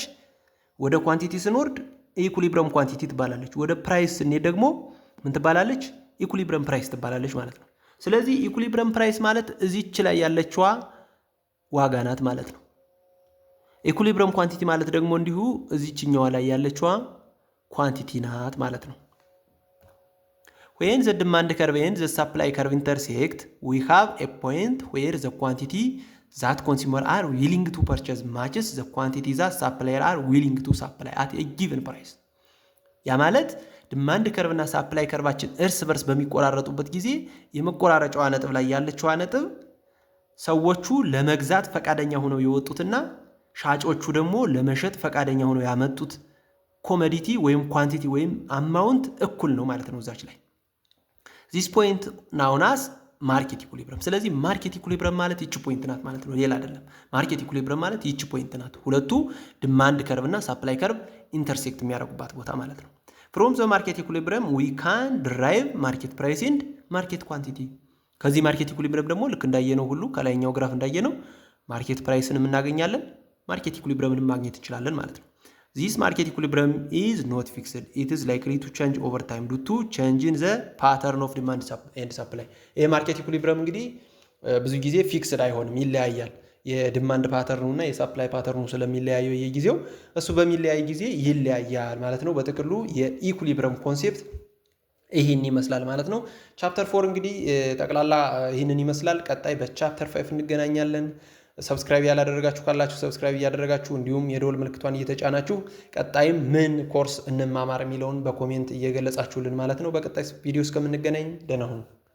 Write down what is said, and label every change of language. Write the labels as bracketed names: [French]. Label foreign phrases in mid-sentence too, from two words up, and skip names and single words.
[Amharic] ወደ ኳንቲቲ ስንወርድ [English] equilibrium quantity [Amharic] ትባላለች። ወደ ፕራይስ ስንሄድ ደግሞ ምን ትባላለች? [English] equilibrium price [Amharic] ትባላለች ማለት ነው። ስለዚህ [English] equilibrium price [Amharic] ማለት እዚች ላይ ያለችዋ ዋጋ ናት ማለት ነው። [English] equilibrium quantity [Amharic] ማለት ደግሞ እንዲሁ እዚችኛዋ ላይ ያለችዋ ኳንቲቲ ናት ማለት ነው። [English] When the demand curve and the supply curve intersect, we have a point where the quantity that consumers are willing to purchase matches the quantity that suppliers are willing to supply at a given price። [Amharic] ያ ማለት ዲማንድ ከርቭ እና ሳፕላይ ከርቫችን እርስ በርስ በሚቆራረጡበት ጊዜ የመቆራረጫዋ ነጥብ ላይ ያለችዋ ነጥብ ሰዎቹ ለመግዛት ፈቃደኛ ሆነው የወጡትና ሻጮቹ ደግሞ ለመሸጥ ፈቃደኛ ሆነው ያመጡት ኮሞዲቲ ወይም ኳንቲቲ ወይም አማውንት እኩል ነው ማለት ነው እዛች ላይ። [English] this point known as market equilibrium። [Amharic] ስለዚህ [English] market equilibrium [Amharic] ማለት ይቺ ፖይንት ናት ማለት ነው፣ ሌላ አይደለም። [English] market equilibrium [Amharic] ማለት ይቺ ፖይንት ናት፣ ሁለቱ [English] demand curve [Amharic] እና [English] supply curve intersect [Amharic] የሚያደርጉባት ቦታ ማለት ነው። [English] from the market equilibrium we can derive market price and market quantity። [Amharic] ከዚህ [English] market equilibrium [Amharic] ደግሞ ልክ እንዳየነው ሁሉ ከላይኛው ግራፍ እንዳየነው [English] market price [Amharic] እናገኛለን፣ [English] market equilibrium [Amharic] ማግኘት እንችላለን ማለት ነው። [English] This market equilibrium is not fixed. It is likely to change over time due to change in the pattern of demand and supply። [Amharic] ይሄ ማርኬት ኢኩሊብረም እንግዲህ ብዙ ጊዜ ፊክስድ አይሆንም፣ ይለያያል። [English] demand pattern [Amharic] እና [English] supply pattern [Amharic] ስለሚለያየው የጊዜው እሱ በሚለያይ ጊዜ ይለያያል ማለት ነው። በጥቅሉ የኢኩሊብረም ኮንሴፕት ይህን ይመስላል ማለት ነው። ቻፕተር 4 እንግዲህ ጠቅላላ ይህንን ይመስላል። ቀጣይ በቻፕተር 5 እንገናኛለን። ሰብስክራይብ ያላደረጋችሁ ካላችሁ ሰብስክራይብ እያደረጋችሁ እንዲሁም የደወል ምልክቷን እየተጫናችሁ ቀጣይም ምን ኮርስ እንማማር የሚለውን በኮሜንት እየገለጻችሁልን ማለት ነው። በቀጣይ ቪዲዮ እስከምንገናኝ ደህና ሁኑ።